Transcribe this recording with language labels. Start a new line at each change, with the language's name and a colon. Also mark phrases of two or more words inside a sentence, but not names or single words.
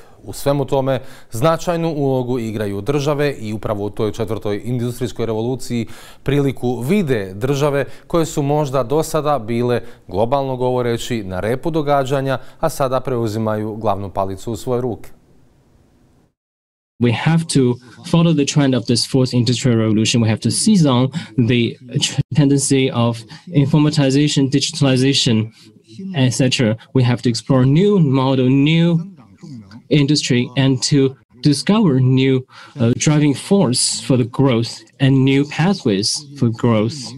Croatian: U svemu tome značajnu ulogu igraju države i upravo u toj četvrtoj industrijskoj revoluciji priliku vide države koje su možda do sada bile, globalno govoreći, na repu događanja, a sada preuzimaju glavnu palicu u svoje ruke.
English: We have to follow the trend of this fourth industrial revolution. We have to seize on the tendency of informatization, digitalization, etc. We have to explore new model, new industry, and to discover new driving force for the growth and new pathways for growth.